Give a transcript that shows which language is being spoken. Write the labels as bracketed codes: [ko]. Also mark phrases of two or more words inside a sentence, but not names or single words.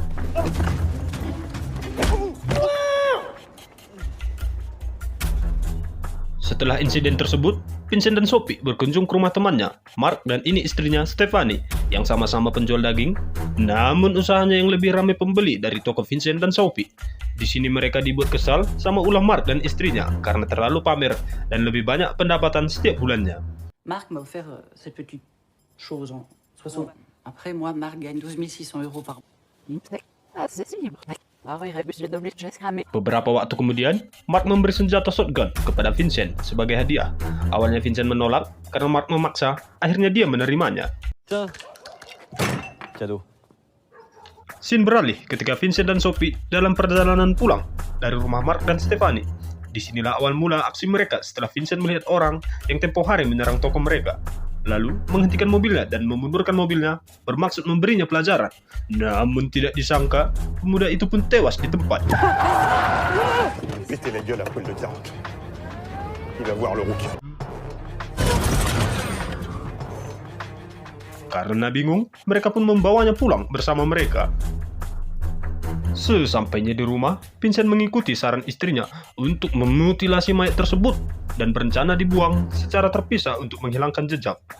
[id] Setelah insiden tersebut, Vincent dan Sophie berkunjung ke rumah temannya, Mark, dan ini istrinya, Stephanie, yang sama-sama penjual daging. Namun usahanya yang lebih ramai pembeli dari toko Vincent dan Sophie. Di sini mereka dibuat kesal sama ulah Mark dan istrinya karena terlalu pamer dan lebih banyak pendapatan setiap bulannya. [fr] Marc m'a offert cette petite chose en 60. Après, moi, Marc gagne 12 600 € par [id] Beberapa waktu kemudian, Mark memberi senjata shotgun kepada Vincent sebagai hadiah. Awalnya Vincent menolak karena Mark memaksa, akhirnya dia menerimanya. Cadeau. Scene beralih ketika Vincent dan Sophie dalam perjalanan pulang dari rumah Mark dan Stephanie. Disinilah awal mula aksi mereka setelah Vincent melihat orang yang tempo hari menyerang toko mereka. Lalu menghentikan mobilnya dan memundurkan mobilnya bermaksud memberinya pelajaran. Namun tidak disangka, pemuda itu pun tewas di tempat. [fr] Mettez la gueule à Paul de Tarok. Il va voir le rouquin. [id] Karena bingung, mereka pun membawanya pulang bersama mereka. Sesampainya di rumah, Vincent mengikuti saran istrinya untuk memutilasi mayat tersebut dan berencana dibuang secara terpisah untuk menghilangkan jejak.